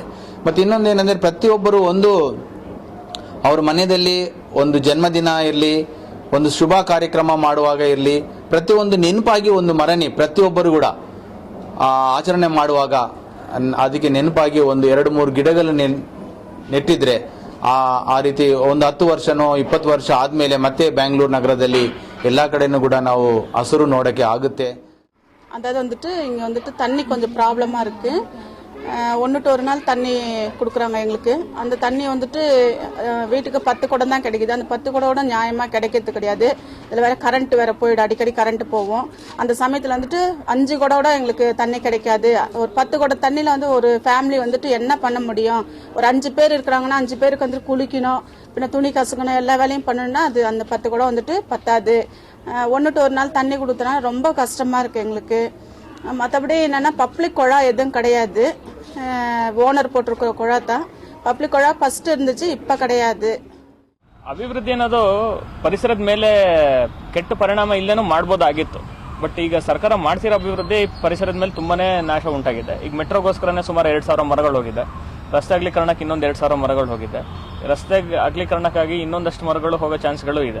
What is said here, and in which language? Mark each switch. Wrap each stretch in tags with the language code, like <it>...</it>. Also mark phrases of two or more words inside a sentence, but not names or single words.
<kn>ಮತ್ತು ಇನ್ನೊಂದೇನೆಂದರೆ ಪ್ರತಿಯೊಬ್ಬರು ಅವ್ರ ಮನೆಯಲ್ಲಿ ಒಂದು ಜನ್ಮದಿನ ಇರಲಿ, ಒಂದು ಶುಭ ಕಾರ್ಯಕ್ರಮ ಮಾಡುವಾಗ ಇರಲಿ, ಪ್ರತಿಯೊಂದು ನೆನಪಾಗಿ ಒಂದು ಮರನಿ ಪ್ರತಿಯೊಬ್ಬರು ಕೂಡ ಆಚರಣೆ ಮಾಡುವಾಗ ಅದಕ್ಕೆ ನೆನಪಾಗಿ ಒಂದು 2-3 ಗಿಡಗಳು ನೆಟ್ಟಿದ್ರೆ ಆ ರೀತಿ ಒಂದು 10 ವರ್ಷನೋ 20 ವರ್ಷ ಆದಮೇಲೆ ಮತ್ತೆ ಬ್ಯಾಂಗ್ಳೂರು ನಗರದಲ್ಲಿ ಎಲ್ಲ ಕಡೆನೂ ಕೂಡ ನಾವು ಹಸಿರು ನೋಡೋಕ್ಕೆ ಆಗುತ್ತೆ.</kn> <ta>அதாவது இங்கே தண்ணி கொஞ்சம் ப்ராப்ளமாக இருக்குது. 1 to 1 நாள் தண்ணி கொடுக்குறாங்க எங்களுக்கு. அந்த தண்ணி வீட்டுக்கு 10 குடம் தான் கிடைக்குது. அந்த 10 குடம் நியாயமாக கிடைக்கிறது கிடையாது. இதில் வேறு கரண்ட் வேறு போயிடும், அடிக்கடி கரண்ட் போகும். அந்த சமயத்தில் 5 குடம் எங்களுக்கு தண்ணி கிடைக்காது. ஒரு 10 குடம் தண்ணியில் ஒரு ஃபேமிலி என்ன பண்ண முடியும்? ஒரு 5 பேர் இருக்கிறாங்கன்னா 5 பேருக்கு குளிக்கணும், பின்ன துணி கசுக்கணும், எல்லா வேலையும் பண்ணணும்னா அது அந்த 10 குடம் பத்தாது. 1 to 1 நாள் தண்ணி கொடுத்தனால ரொம்ப கஷ்டமாக இருக்குது எங்களுக்கு. மற்றபடி என்னென்னா பப்ளிக் குழா எதுவும் கிடையாது.</ta> <kn>ಓನರ್ ಕೊಟ್ಟಿರೋ ಕೊಳ ಪಬ್ಲಿಕ್ ಕೊಳ ಫಸ್ಟ್</kn> <ta>இருந்துச்சு, இப்போ கிடையாது.</ta> <kn>ಅಭಿವೃದ್ಧಿ ಅನ್ನೋದು ಪರಿಸರದ ಮೇಲೆ ಕೆಟ್ಟ ಪರಿಣಾಮ ಇಲ್ಲೇನೂ ಮಾಡ್ಬೋದಾಗಿತ್ತು. ಬಟ್ ಈಗ ಸರ್ಕಾರ ಮಾಡ್ತಿರೋ ಅಭಿವೃದ್ಧಿ ಪರಿಸರದ ಮೇಲೆ ತುಂಬಾನೇ ನಾಶ ಉಂಟಾಗಿದೆ. ಈಗ ಮೆಟ್ರೋಗೋಸ್ಕರನೇ ಸುಮಾರು 2,000 ಮರಗಳು ಹೋಗಿದೆ. ರಸ್ತೆ ಅಗಲೀಕರಣಕ್ಕೆ ಇನ್ನೊಂದು 2,000 ಮರಗಳು ಹೋಗಿದೆ. ರಸ್ತೆ ಅಗಲೀಕರಣಕ್ಕಾಗಿ ಇನ್ನೊಂದಷ್ಟು ಮರಗಳು ಹೋಗೋ ಚಾನ್ಸ್ಗಳು ಇದೆ.</kn>